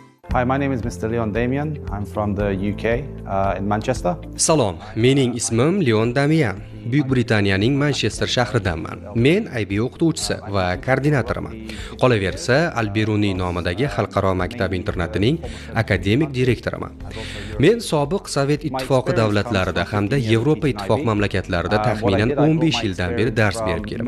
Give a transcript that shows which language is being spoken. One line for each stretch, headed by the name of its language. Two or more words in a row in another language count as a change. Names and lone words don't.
English: Hi, my name is Mr. Leon Damian. I'm from the UK in Manchester.
Uzbek: Salom, mening ismim Leon Damian. Buyuk Britaniyaning Manchester shahridanman. Men IB o'qituvchisi va koordinatoriman. Qolaversa, Alberuni nomidagi xalqaro maktab internatining akademik direktoriman. Men sobiq Sovet ittifoqi davlatlarida hamda Yevropa ittifoq mamlakatlarida taxminan 15 yildan beri dars berib kelaman.